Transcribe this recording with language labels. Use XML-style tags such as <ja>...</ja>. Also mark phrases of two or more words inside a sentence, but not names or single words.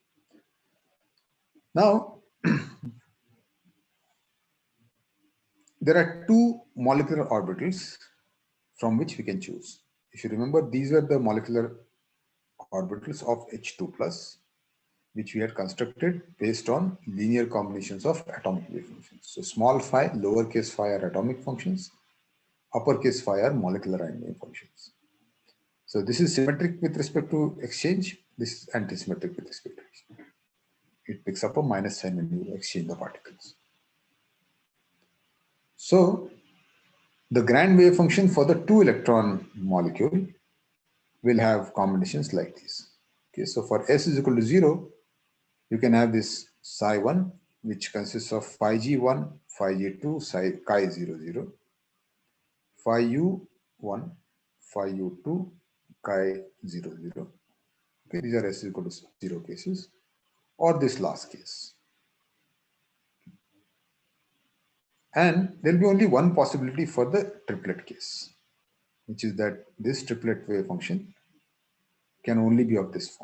<en>Now, there are two molecular orbitals from which we can choose. If you remember, these were the molecular orbitals of H2 plus, which we had constructed based on linear combinations of atomic wave functions. So small phi, lowercase phi are atomic functions, uppercase phi are molecular ion wave functions. So this is symmetric with respect to exchange, this is antisymmetric with respect to exchange. it picks up a minus sign when you exchange the particles. So the grand wave function for the 2-electron molecule will have combinations like this. Okay, so for S is equal to 0, you can have this psi 1, which consists of phi g1, phi g2, psi chi 0, 0, phi u1, phi u2, chi 0, 0. Okay, these are S is equal to 0 cases, or this last case. And there'll be only one possibility for the triplet case, which is that this triplet wave function can only be of this form.</en>